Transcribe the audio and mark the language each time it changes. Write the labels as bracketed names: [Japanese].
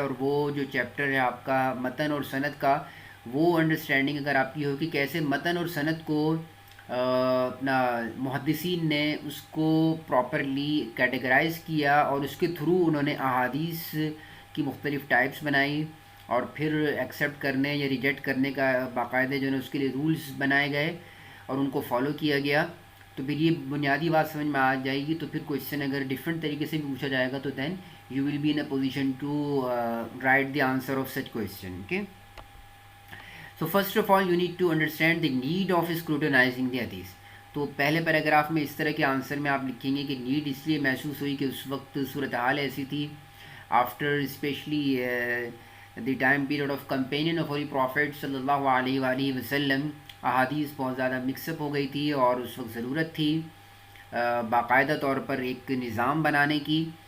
[Hindi] और वो जो चैप्टर है आपका मतन और सनद का, वो अंडरस्टैंडिंग अगर आपकी हो कि कैसे मतन और सनद को अपना मुहद्दिसीन ने उसको प्रॉपरली कैटेगराइज़ किया और उसके थ्रू उन्होंने अहादीस की मुख्तलिफ़ टाइप्स बनाई और फिर एक्सेप्ट करने या रिजेक्ट करने का बाकायदे जो है उसके लिए रूल्स बनाए गए और उनको फॉलो किया गया. तो फिर ये बुनियादी बात समझ में आ जाएगी. तो फिर क्वेश्चन अगर डिफरेंट तरीके से भी पूछा जाएगा तो [English] Then you will be in a position to write the answer of such question. Okay, so first of all you need to understand the need of scrutinizing the hadith. [Hindi] तो पहले paragraph में इस तरह के आंसर में आप लिखेंगे कि नीड इसलिए महसूस हुई कि उस वक्त सूरत हाल ऐसी थी, [English] after specially the time period of companion of holy prophet [Hindi] सल्लल्लाहु अलैहि वसल्लम, अहादीस बहुत ज़्यादा मिक्सअप हो गई थी और उस वक्त ज़रूरत थी बाकायदा तौर पर एक निज़ाम बनाने की.